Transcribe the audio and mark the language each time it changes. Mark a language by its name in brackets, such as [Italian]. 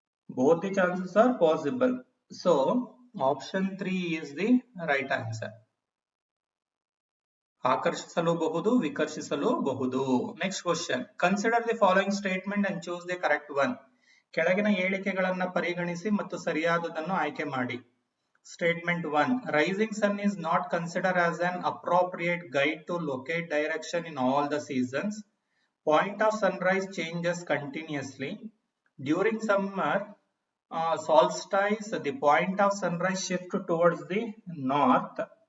[English] Both the chances are possible. So option 3 is the right answer. [Kannada] ಆಕರ್ಷಿಸಲೂಬಹುದು, ವಿಕರ್ಷಿಸಲೂಬಹುದು. [English] Next question, consider the following statement and choose the correct one. [Kannada] ಕೆಳಗಿನ ಹೇಳಿಕೆಗಳನ್ನ ಪರಿಗಣಿಸಿ ಮತ್ತು ಸರಿಯಾದದನ್ನು ಆಯ್ಕೆ ಮಾಡಿ. [English] Statement 1. Rising sun is not considered as an appropriate guide to locate direction in all the seasons. Point of sunrise changes continuously. During summer solstice, the point of sunrise shift towards the north.